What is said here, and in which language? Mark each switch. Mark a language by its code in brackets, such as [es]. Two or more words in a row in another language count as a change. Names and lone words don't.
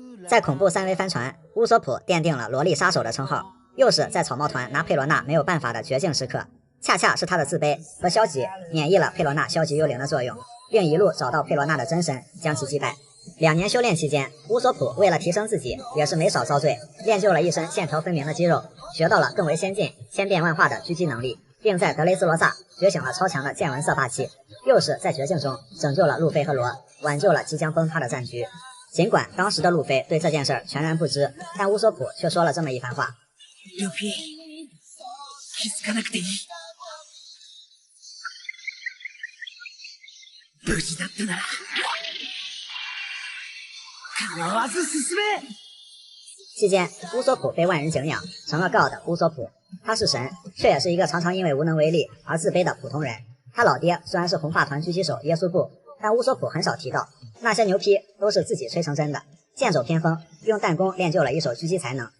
[zh] 在恐怖3V帆船，乌索普奠定了萝莉杀手的称号，又是在草帽团拿佩罗娜没有办法的绝境时刻，恰恰是他的自卑和消极免疫了佩罗娜消极幽灵的作用，并一路找到佩罗娜的真身，将其击败。2年修炼期间，乌索普为了提升自己，也是没少遭罪，练就了一身线条分明的肌肉，学到了更为先进、千变万化的狙击能力，并在德雷斯罗萨觉醒了超强的见闻色霸气，又是在绝境中拯救了路飞和罗，挽救了即将崩塌的战局。尽管当时的路飞对这件事全然不知，但乌索普却说了这么一番话： [ja] ルフィ、気づかなくていい。無事だったなら構わず進め。 [zh] 期间，乌索普被万人敬仰，成了 God 乌索普。他是神，却也是一个常常因为无能为力而自卑的普通人。他老爹虽然是红发团狙击手耶稣布，但乌索普很少提到，那些牛批都是自己吹成真的，剑走偏锋，用弹弓练就了一手狙击才能。